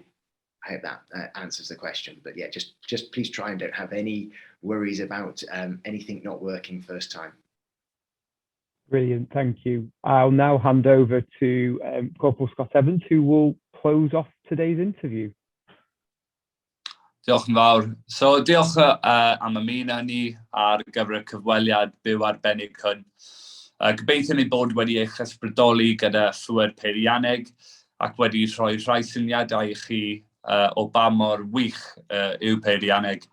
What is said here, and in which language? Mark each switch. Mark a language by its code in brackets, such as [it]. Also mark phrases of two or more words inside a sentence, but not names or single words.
[en] I hope that answers the question. But yeah, just please try and don't have any worries about anything not working first time. Brilliant, thank you. I'll now hand over to Corporal Scott Evans, who will close off today's interview. [cy] Diolch yn fawr. So diolch am ymuno ni ar gyfer y cyfweliad byw arbennig hwn. Gobeithio ni bod wedi eich ysbrydoli gyda phŵer peirianneg ac wedi rhoi rhai syniadau I chi o ba mor wych yw peirianneg.